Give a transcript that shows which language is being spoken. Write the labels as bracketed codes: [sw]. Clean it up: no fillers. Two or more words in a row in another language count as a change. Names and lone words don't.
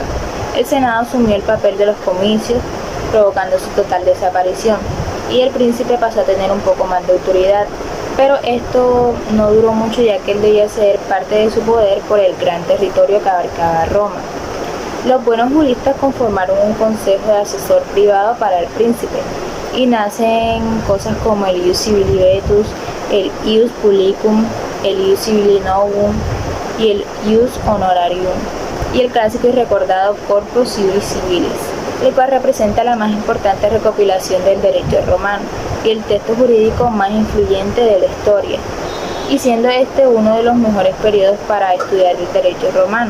[es] El Senado asumió el papel de los comicios, provocando su total desaparición, y el príncipe pasó a tener un poco más de autoridad. Pero esto no duró mucho, ya que él debía ceder parte de su poder por el gran territorio que abarcaba Roma. Los buenos juristas conformaron un consejo de asesor privado para el príncipe, y nacen cosas como el [la] ius civili vetus, [es] el [la] ius publicum, [es] el [la] ius civili novum [es] y el [la] ius honorarium, [es] y el clásico y recordado Corpus Iuris Civilis, el cual representa la más importante recopilación del derecho romano y el texto jurídico más influyente de la historia, y siendo este uno de los mejores periodos para estudiar el derecho romano.